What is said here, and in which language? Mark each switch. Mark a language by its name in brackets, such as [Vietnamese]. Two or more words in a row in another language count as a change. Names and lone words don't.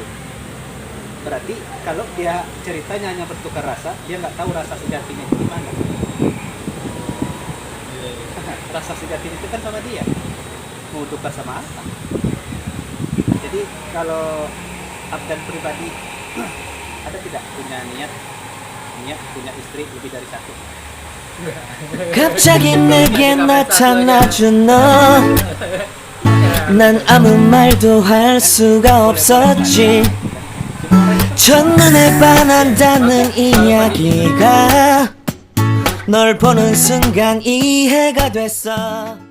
[Indonesian] Berarti kalau dia ceritanya hanya bertukar rasa, dia nggak tahu rasa sejatinya itu gimana. Rasa sejatinya itu kan sama dia. Mau tukar sama apa? Jadi kalau abdan pribadi ada tidak punya niat punya istri lebih dari satu? [Korean] 갑자기 내게 나타나준 너 난 아무 말도 할 수가 없었지 첫눈에 반한다는 이야기가 널 보는 순간 이해가 됐어